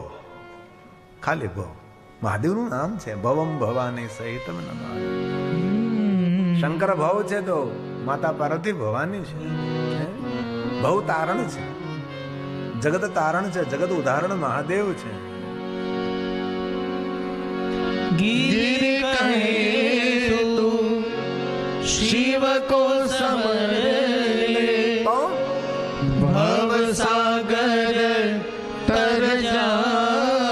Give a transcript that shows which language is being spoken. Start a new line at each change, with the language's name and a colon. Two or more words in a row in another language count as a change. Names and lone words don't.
Gujarati: ખાલી ભવ મહાદેવનું નામ છે.
Sanskrit: भवं भवानी सहितं नमामि.
Gujarati: શંકર ભવ છે તો માતા પાર્વતી ભવાની છે. ભવ તારણ છે, જગત તારણ છે, જગત ઉદાહરણ મહાદેવ છે.
Hindi: गिर कहे तू शिव को समर ले, भव सागर तर जाए,